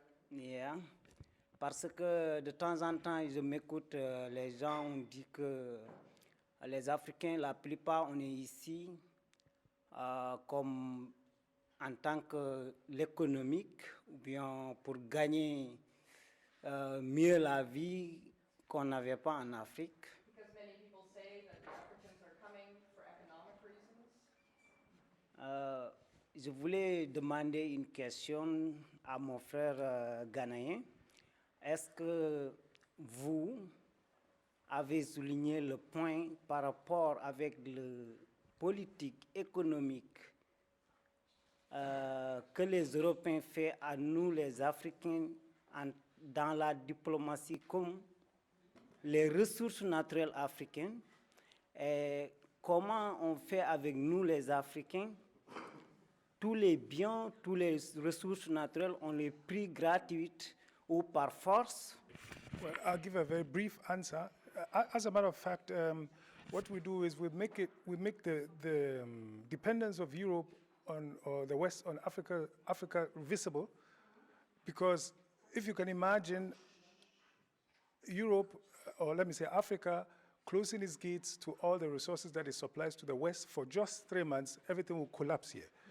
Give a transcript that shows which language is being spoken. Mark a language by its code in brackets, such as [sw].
[fr] Yeah. Parce que de temps en temps, je m'écoute, les gens ont dit que les Africains, la plupart, on est ici comme en tant que l'économique, ou bien pour gagner mieux la vie qu'on n'avait pas en Afrique. [en] Because many people say that the Africans are coming for economic reasons. [fr] Je voulais demander une question à mon frère ghanéen. Est-ce que vous avez souligné le point par rapport avec la politique économique que les Européens font à nous, les Africains, dans la diplomatie, comme les ressources naturelles africaines, et comment on fait avec nous, les Africains, tous les biens, toutes les ressources naturelles, on les pris gratuites ou par force? [en] Well, I'll give a very brief answer. As a matter of fact, what we do is we make the dependence of Europe on or the West on Africa visible, because if you can imagine Europe, or let me say Africa, closing its gates to all the resources that it supplies to the West for just 3 months, everything will collapse here.